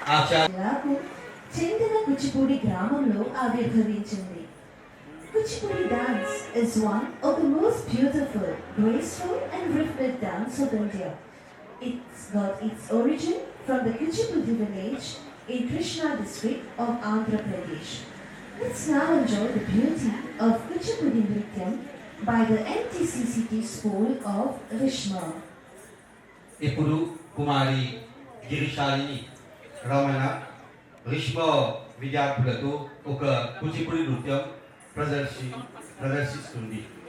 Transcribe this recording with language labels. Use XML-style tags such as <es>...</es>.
<te>జిల్లాకు చెందిన కూచిపూడి గ్రామంలో ఆవిర్భవించింది.</te> <en>Kuchipudi dance is one of the most beautiful, graceful and rhythmic dance of India. It's got its origin from the Kuchipudi village in Krishna district of Andhra Pradesh. Let's now enjoy the beauty of Kuchipudi Nrityam by the NTCCT School of Rishma.</en> <te>ఇప్పుడు కుమారి గిరిశాలిని రమణ రిష్మ విద్యార్థులతో ఒక కూచిపూడి నృత్యం ప్రదర్శిస్తుంది.</te>